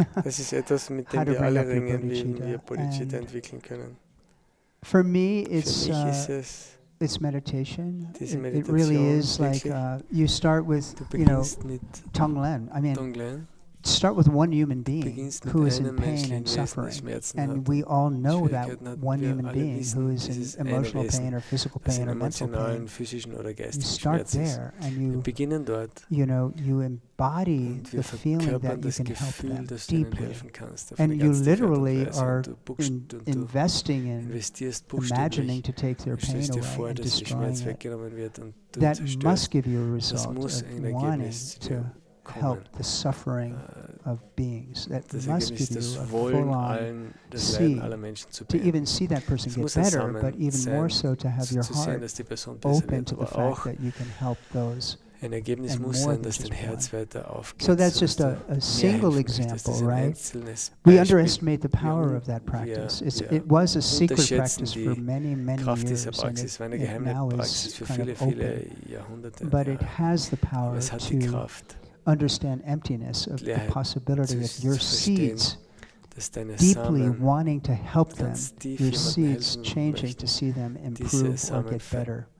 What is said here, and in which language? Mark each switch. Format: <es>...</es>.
<de>Das ist etwas, mit dem wir alle ringen, wie wir Bodhicitta entwickeln können.</de> <en>For me, it's meditation. It really is like you start with, Tonglen. I mean, start with one human being who is in pain and suffering, and we all know that one human being who is in emotional pain or physical pain or mental pain. You start there, and you embody the feeling that you can help them deeply, and you literally are investing in imagining to take their pain away and destroying it. That must give you a result of wanting to help the suffering of beings. That must give you a full-on see, to even see that person get better, but even more so to have your heart open to the fact that you can help those.</en> <de>Ein Ergebnis muss sein, dass dein Herz weiter aufgeht.</de> <en>So that's just a single example, right? We underestimate the power of that practice. It was a secret practice for many, many years, and it now is kind of open. But it has the power to understand emptiness of the possibility of your seeds deeply wanting to help them, your seeds changing to see them improve or get better.</en>